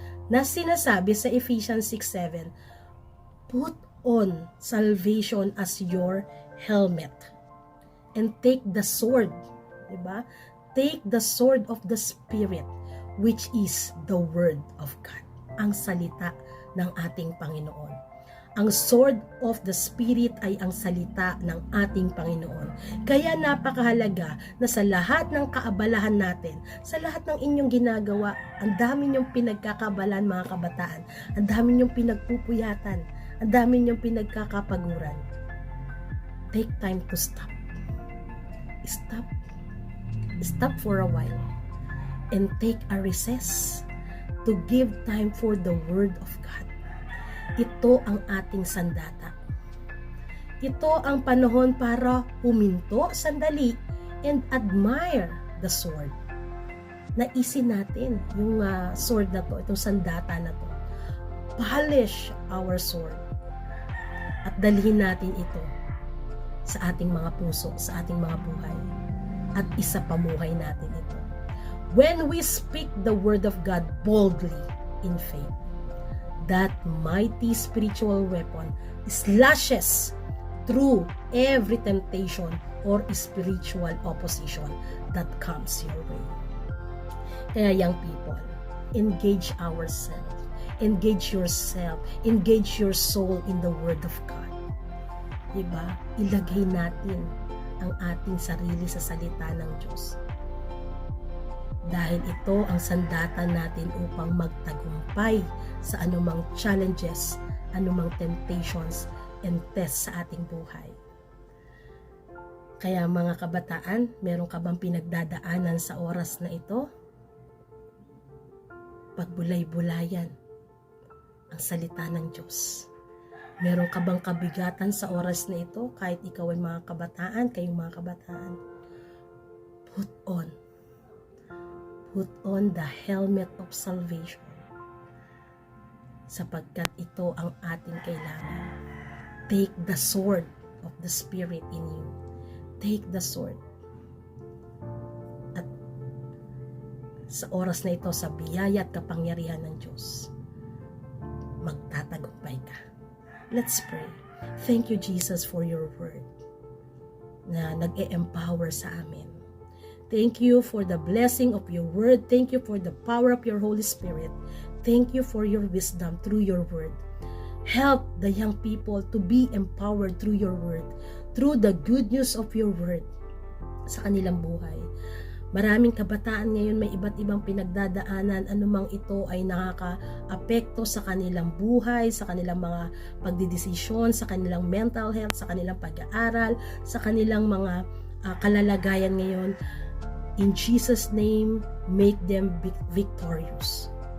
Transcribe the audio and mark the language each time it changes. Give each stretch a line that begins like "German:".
Filipino: Na sinasabi sa
English: Ephesians 6:7, "Put on salvation as your helmet and take the sword."
Filipino: Diba?
English: Take the sword of the Spirit, which is the Word of God.
Filipino: Ang salita ng ating Panginoon. Ang sword of the Spirit ay ang salita ng ating Panginoon. Kaya napakahalaga na sa lahat ng kaabalahan natin, sa lahat ng inyong ginagawa, ang dami niyong pinagkakabalan, mga kabataan, ang dami niyong pinagpupuyatan, ang dami niyong pinagkakapaguran.
English: Take time to stop. Stop for a while and take a recess to give time for the Word of God.
Filipino: Ito ang ating sandata. Ito ang panahon para huminto sandali
English: and admire the sword.
Filipino: Naisin natin yung sword na to, itong sandata na to.
English: Polish our sword
Filipino: at dalhin natin ito sa ating mga puso, sa ating mga buhay, at isapamuhay natin ito.
English: When we speak the word of God boldly in faith, that mighty spiritual weapon slashes through every temptation or spiritual opposition that comes your way. Kaya, young people, engage ourselves, engage yourself, engage your soul in the word of God.
Filipino: Diba? Ilagay natin ang ating sarili sa salita ng Diyos. Dahil ito ang sandata natin upang magtagumpay sa anumang challenges, anumang temptations, and tests sa ating buhay. Kaya mga kabataan, meron ka bang pinagdadaanan sa oras na ito? Pagbulay-bulayan ang salita ng Diyos. Meron ka bang kabigatan sa oras na ito, kahit ikaw ay mga kabataan, kayong mga kabataan?
English: Put on the helmet of salvation,
Filipino: sapagkat ito ang ating kailangan.
English: Take the sword of the Spirit in you. Take the sword.
Filipino: At sa oras na ito, sa biyaya at kapangyarihan ng Diyos, magtatagumpay ka.
English: Let's pray. Thank you, Jesus, for your word
Filipino: na nag-e-empower sa amin.
English: Thank you for the blessing of your word. Thank you for the power of your Holy Spirit. Thank you for your wisdom through your word. Help the young people to be empowered through your word, through the good news of your word
Filipino: sa kanilang buhay. Maraming kabataan ngayon may iba't ibang pinagdadaanan, anumang ito ay nakaka-apekto sa kanilang buhay, sa kanilang mga pagdidesisyon, sa kanilang mental health, sa kanilang pag-aaral, sa kanilang mga kalalagayan ngayon.
English: In Jesus' name, make them victorious.